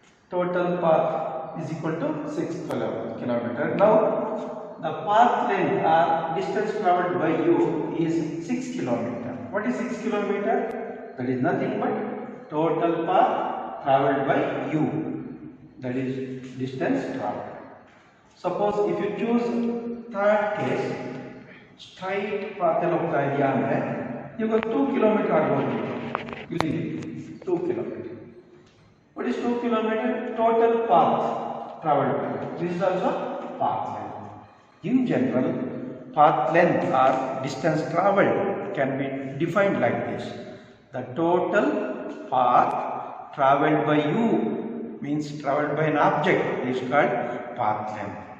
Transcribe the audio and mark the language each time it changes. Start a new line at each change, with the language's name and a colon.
English: Total path is equal to 6 kilometer. Now the path length or distance traveled by you is 6 kilometer. What is 6 kilometer? That is nothing but total path traveled by you, that is distance traveled. Suppose if you choose third case, straight path
Kannada: ಅಲ್ಲಿ ಹೋಗ್ತಾ ಇದೆಯಾ ಅಂದರೆ ಇವಾಗ 2 kilometre ಆಗ್ಬೋದು, ಇಲ್ಲಿ 2 kilometre.
English: What is 2 kilometer? Total path traveled by. This is also path length. In general, path length or distance traveled can be defined like this: the total path traveled by you, means traveled by an object, is called path length.